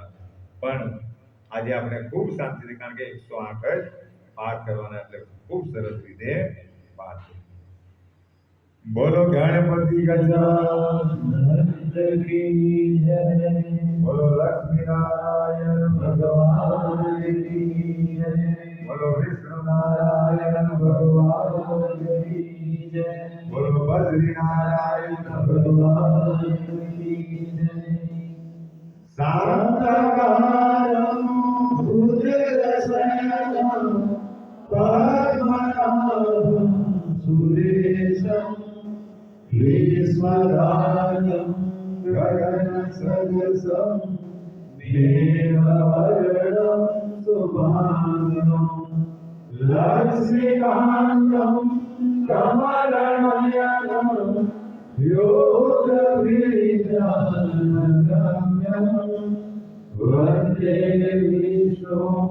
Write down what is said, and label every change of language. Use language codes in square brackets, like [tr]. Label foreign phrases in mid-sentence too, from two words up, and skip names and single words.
[gu] પણ આજે આપણે ખૂબ શાંતિથી કારણ કે 108 જ પાઠ કરવાના એટલે ખૂબ સરસ રીતે પાઠ બોલો [hi] गणपति गजानंद की जय [gu] બોલો [hi] लक्ष्मी नारायण भगवान की जय [gu] બોલો [hi] विष्णु नारायण भगवान की जय [gu] બોલો [hi] बद्री नारायण भगवान की जय [sa] શાંતકારમ ભુજગશયનમ પદ્મનાભમ સુરેશમ ईश्वरायं गगनसदृशं मेघवर्णं शुभांगं लक्ष्मीकान्तं कमलनयनं योगविद्यानगम्यं वन्दे विष्णुं